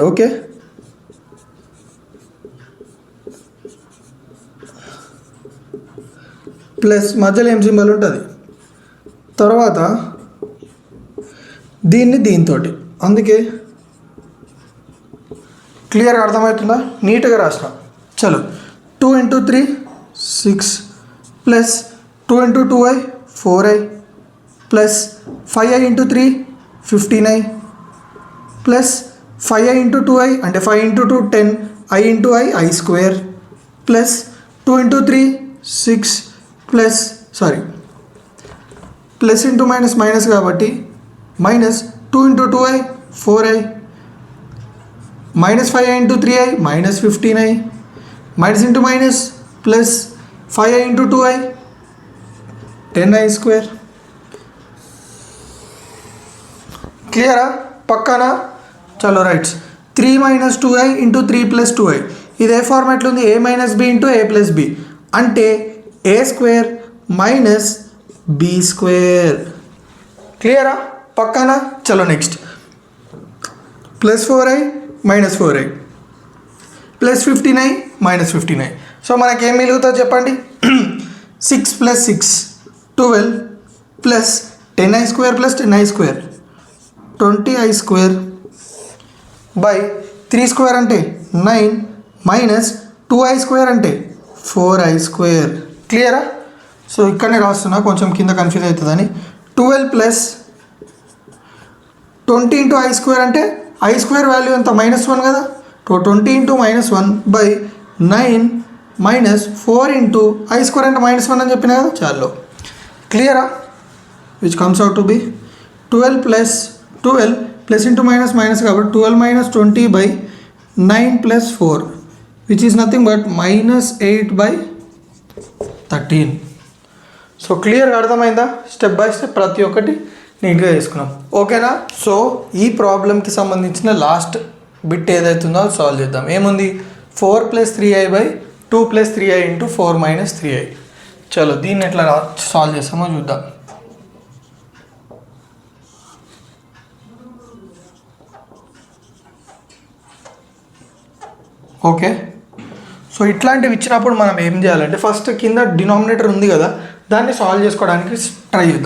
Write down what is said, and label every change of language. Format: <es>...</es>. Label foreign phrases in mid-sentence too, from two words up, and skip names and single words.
<te>ఓకే, ప్లస్ మధ్యలో ఏం సింబల్ ఉంటుంది, తర్వాత దీన్ని దీంతో, అందుకే క్లియర్గా అర్థమవుతుందా? నీట్గా రాసినా. చలో, 2 × 3 6 ప్లస్ 2 × 2i 4i ప్లస్ 5i × 3 59 ప్లస్ 5i × 2i అంటే 5 × 2 10 i × i i</te> <en>square plus</en> <te>2 × 3 6 ప్లస్</te> <en>plus into minus minus కాబట్టి మైనస్ 2 × 2i 4i minus 5i × 3i minus 15i minus into minus plus 5i × 2i 10i square.</en> <te>క్లియరా? పక్కనా? చలో రైట్స్. 3 - 2i × 3 + 2i ఇది ఏ ఫార్మాట్లో ఉంది? a - b × a + b అంటే a² - b². క్లియరా? పక్కనా? చలో నెక్స్ట్.</te> <en>+4i - 4i ప్లస్ 15i - 15i.</en> <te>సో మనకేం మిగులుతుందో చెప్పండి? 6 + 6 12 ప్లస్ 10i² + 10i² 20i² బై 3² అంటే 9 మైనస్ 2i² అంటే 4i². క్లియరా? సో ఇక్కడనే రాస్తున్నా, కొంచెం కింద కన్ఫ్యూజ్ అవుతుందని. 12 ప్లస్ 20 × i² అంటే i² వాల్యూ ఎంత? -1 కదా. 20 × -1 బై 9 మైనస్ 4 × i² అంటే -1 అని చెప్పిన కదా. చాలు, క్లియరా?</te> <en>which comes out to be 12 plus into minus minus కాబట్టి 12 - 20 by 9 + 4 which is nothing but -8/13.</en> <te>సో క్లియర్గా అర్థమైందా?</te> <en>step by step</en> <te>ప్రతి ఒక్కటి నీట్గా చేసుకున్నాం. ఓకేనా? సో ఈ ప్రాబ్లంకి సంబంధించిన</te> <en>last bit</en> <te>ఏదైతుందో అది సాల్వ్ చేద్దాం. ఏముంది? 4 + 3i బై 2 + 3i × 4 - 3i. చలో దీన్ని ఎట్లా సాల్వ్ చేస్తామో చూద్దాం. ఓకే, సో ఇట్లాంటివి ఇచ్చినప్పుడు మనం ఏం చేయాలంటే ఫస్ట్ కింద డినామినేటర్ ఉంది కదా, దాన్ని సాల్వ్ చేసుకోవడానికి ట్రై చేద్దాం.</te>